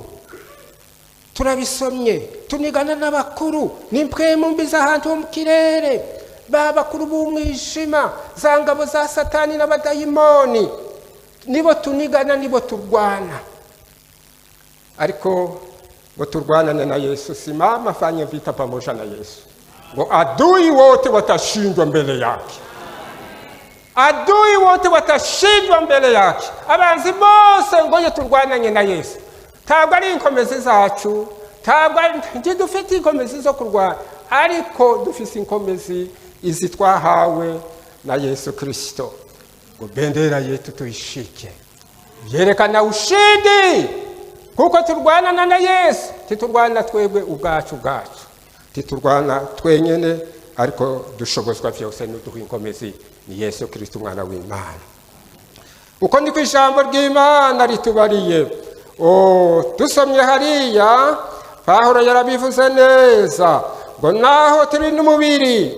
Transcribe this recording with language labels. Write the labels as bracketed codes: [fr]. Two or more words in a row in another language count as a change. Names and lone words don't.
[rn] Turabisomye, tunigana n'abakuru n'impwemu mbi z'ahantu mu kirere, babakuru b'umwijima, za ngabo za Satani n'abadayimoni, nibo tunigana, nibo turwana. Ariko ngo turwanane na Yesu. [sw] Simama fanya vita pamoja na Yesu. Ngo adui wote watashindwa mbele yake. Adui wote watashindwa mbele yake. [rn] Abanzi bose ngoye turwananye na Yesu. Ntabwo ari inkomezi zacu, ntabwo dufite inkomezi zo kurwana, ariko dufite inkomezi izi twahawe na Yesu Kristo. Ngo [sw] bendera yetu [rn] tuyishike, yerekana ushindi, kuko turwanana na Yesu. Titurwana twebwe ubwacu, titurwana twenyene, ariko dushobozwa byose n'uduha inkomezi ni Yesu Kristo umwana w'Imana. Uko niko ijambo ry'Imana ritubariye. Dusomye hariya Pawulo yarabivuze neza ngo naho turi n'umubiri.